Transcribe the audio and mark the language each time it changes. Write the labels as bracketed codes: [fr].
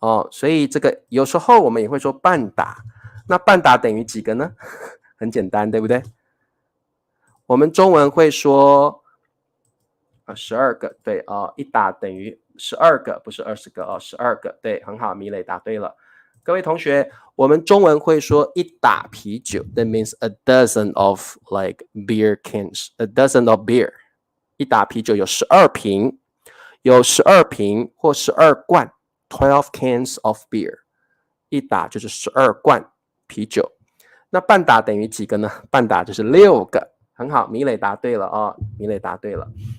[zh] 所以这个有时候我们也会说半打。那半打等于几个呢？很简单，对不对？我们中文会说12个，对一打等于12个，不是20个12个，对，很好，米磊答对了。各位同学，我们中文会说一打啤酒 ， [en] that means a dozen of like beer cans, a dozen of beer。 [zh] 一打啤酒有12瓶，有12瓶或12罐 ， [en] 12 cans of beer。 [zh] 一打就是12罐啤酒。那半打等于几个呢？半打就是6个，很好，米磊答对了米磊答对了。